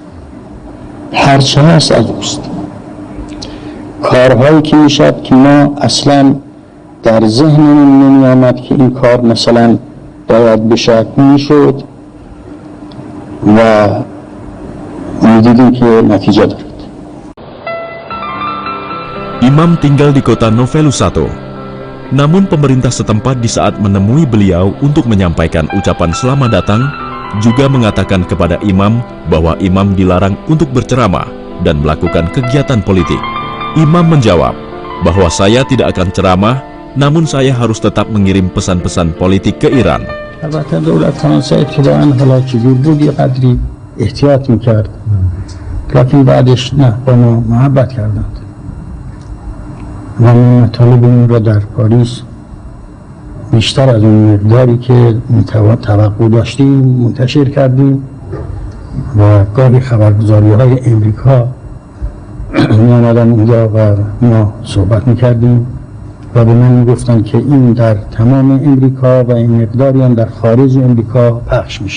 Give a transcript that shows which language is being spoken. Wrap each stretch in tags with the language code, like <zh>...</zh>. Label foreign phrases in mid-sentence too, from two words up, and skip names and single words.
<fa>هرچی هست از اوست. کارهایی که میشد که ما اصلا در ذهنمون نمی آمد که این کار مثلا باید بشد میشد و میدیدیم که نتیجه دارد.</fa> <id>Imam tinggal di kota Novelusato. Namun pemerintah setempat di saat menemui beliau untuk menyampaikan ucapan selamat datang juga mengatakan kepada imam bahwa imam dilarang untuk berceramah dan melakukan kegiatan politik. Imam menjawab bahwa saya tidak akan ceramah, namun saya harus tetap mengirim pesan-pesan politik ke Iran.</id> <fa>البته دولت فرانسه ابتداعا حالا که دور بود یه قدری احتیاط میکرد، لکن بعدش نه، با ما محبت کردند و ما مطالب این را در پاریس بیشتر از اون مقداری که توقع داشتیم منتشر کردیم و گاهی خبرگزاری های امریکا می آمدن اونجا و ما صحبت میکردیم و به من میگفتن که این در تمام امریکا و این مقداری هم در خارج امریکا پخش میشد.</fa>